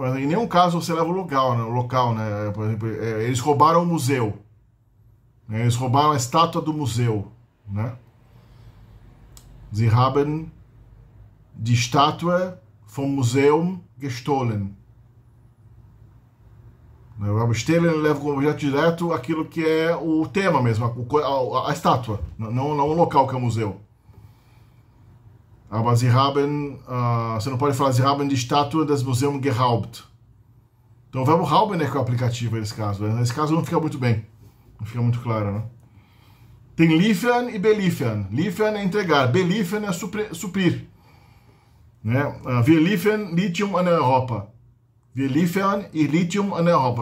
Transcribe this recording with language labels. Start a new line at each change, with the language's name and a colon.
Portuguese: Em nenhum caso você leva o local, né? Por exemplo, eles roubaram o museu, né? Eles roubaram a estátua do museu, né?
German: Sie haben die Statue vom Museum gestohlen.
Portuguese: O verbo stehlen leva como objeto direto aquilo que é o tema mesmo, a estátua, não o local que é o museu.
German: Aber sie haben,
Portuguese: você não pode falar
German: sie haben die Statue des Museums geraubt.
Portuguese: Então o verbo rauben é que é o aplicativo nesse caso. Nesse caso não fica muito bem, não fica muito claro, né? Tem liefern e beliefern. Liefern é entregar, beliefern é suprir. Né?
German: Wir liefern Lithium an Europa. Wir liefern Lithium an Europa.